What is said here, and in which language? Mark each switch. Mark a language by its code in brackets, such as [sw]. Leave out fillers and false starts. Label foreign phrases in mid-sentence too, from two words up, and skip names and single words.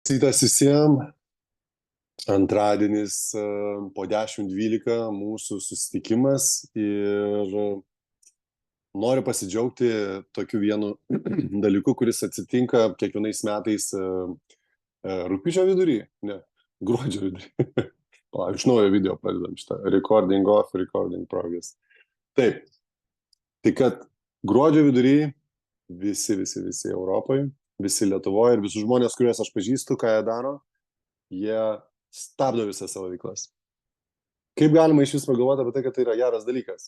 [lt] Rytas visiems, antradienis po 10:12 mūsų susitikimas ir noriu pasidžiaugti tokiu vienu dalyku, kuris atsitinka kiekvienais metais rugpjūčio vidury, ne, gruodžio vidury. Palauk, iš naujo video pradedam šitą. [en] Recording off, recording progress. [lt] Taip, tai kad gruodžio vidury visi Europoje, visi Lietuvoje ir visus žmonės, kuriuos aš pažįstu, ką jie daro, jie stabdo visas savo veiklas. Kaip galima iš vis pagalvoti apie tai, kad tai yra geras dalykas?